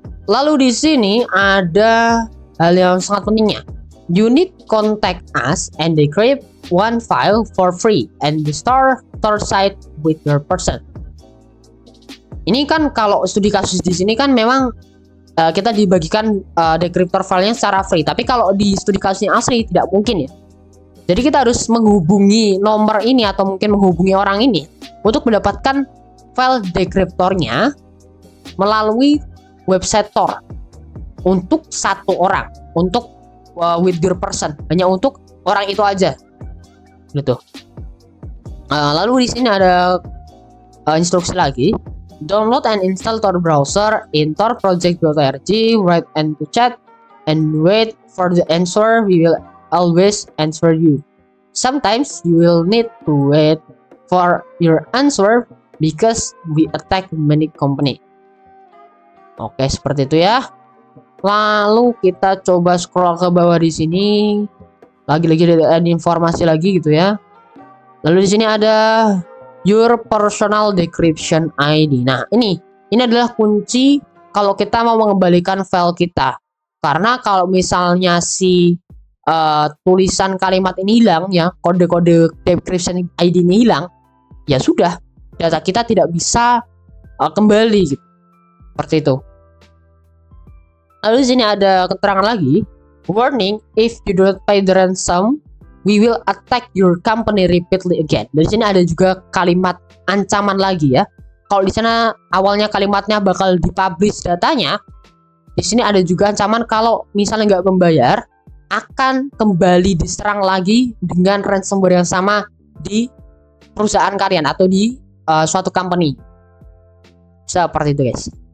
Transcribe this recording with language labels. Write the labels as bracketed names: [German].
[Indonesian] Lalu di sini ada hal yang sangat pentingnya. [English] You need contact us and decrypt one file for free and restore Tor site with your person. [Indonesian] Ini kan kalau studi kasus di sini kan memang kita dibagikan decryptor filenya secara free. Tapi kalau di studi kasusnya asli tidak mungkin ya. Jadi kita harus menghubungi nomor ini atau mungkin menghubungi orang ini untuk mendapatkan file decryptornya melalui website Tor untuk satu orang, untuk [English] with your person, [Indonesian] hanya untuk orang itu aja, gitu. Lalu di sini ada instruksi lagi. [English] Download and install Tor browser in torproject.org, write and to chat, and wait for the answer. We will always answer you. Sometimes you will need to wait for your answer because we attack many company. [Indonesian] Oke, seperti itu ya. Lalu kita coba scroll ke bawah di sini. Lagi-lagi ada informasi lagi gitu ya. Lalu di sini ada [English] your personal decryption ID. [Indonesian] Nah, ini adalah kunci kalau kita mau mengembalikan file kita. Karena kalau misalnya si tulisan kalimat ini hilang ya, kode-kode decryption ID ini hilang, ya sudah, data kita tidak bisa kembali gitu. Seperti itu. Lalu di sini ada keterangan lagi, [English] warning, if you don't pay the ransom, we will attack your company repeatedly again. [Indonesian] Dari sini ada juga kalimat ancaman lagi ya. Kalau di sana awalnya kalimatnya bakal dipublish datanya, di sini ada juga ancaman kalau misalnya nggak membayar akan kembali diserang lagi dengan ransomware yang sama di perusahaan kalian atau di suatu company. Seperti itu guys.